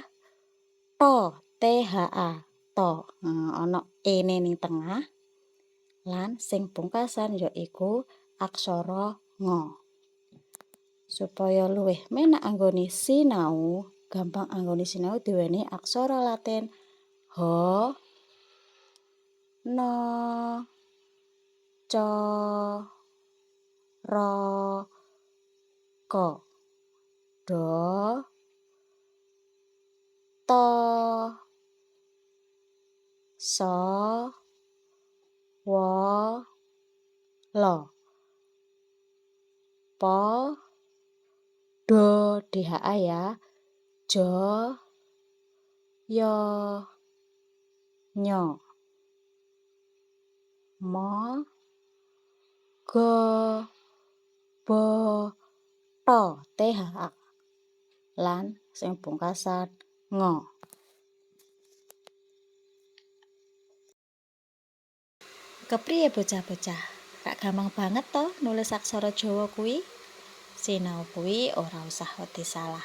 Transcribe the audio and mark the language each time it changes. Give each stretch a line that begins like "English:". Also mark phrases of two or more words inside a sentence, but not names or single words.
Javanese: To, THA, to. Ana ene ning tengah. Lan sing pungkasan ya iku aksara ngo. Supaya luwih menak anggone sinau, gampang anggone sinau diwenehi aksara Latin H, no, co, ro, ko. Do, to, so, wo, lo. Po, do, DHA ya. Jo, yo, nyo. Mo, go, bo, to, THA. Lan sing pungkasan ngo. Kepriye bocah-bocah? Gak gampang banget to nulis aksara Jawa kuwi? Sinau kuwi ora usah wedi salah.